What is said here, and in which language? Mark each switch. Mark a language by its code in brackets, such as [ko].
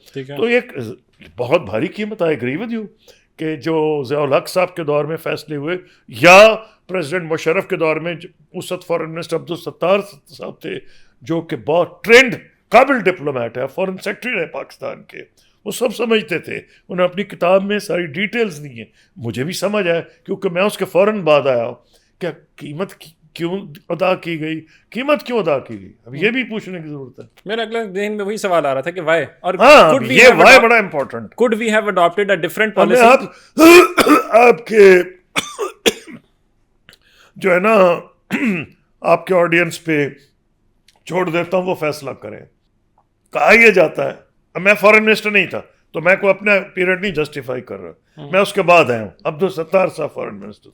[ur] تو ایک بہت بھاری قیمت, [en] I agree with you, [ur] کہ جو ضیاء الحق صاحب کے دور میں فیصلے ہوئے, یا پریزیڈنٹ مشرف کے دور میں اس وقت فارن منسٹر عبدالستار صاحب تھے جو کہ بہت ٹرینڈ قابل ڈپلومیٹ ہے, فارن سیکرٹری ہے پاکستان کے, وہ سب سمجھتے تھے. انہوں نے اپنی کتاب میں ساری ڈیٹیلز دی ہیں, مجھے بھی سمجھ آیا کیونکہ میں اس کے فوراً بعد آیا کہ قیمت کیوں ادا کی گئی, قیمت کیوں ادا کی گئی, اب یہ بھی پوچھنے کی ضرورت ہے. میرا اگلا ذہن میں وہی سوال آ رہا تھا کہ وائی, اور یہ وائی بڑا important. [en] could we have adopted a different policy? [ur] آپ کے جو ہے نا آپ کے آڈینس پہ چھوڑ دیتا ہوں, وہ فیصلہ کریں. کہا یہ جاتا ہے, میں فارن منسٹر نہیں تھا تو میں کو اپنا پیریڈ نہیں جسٹیفائی کر رہا, میں اس کے بعد آیا ہوں, عبدالستار صاحب فارن منسٹر.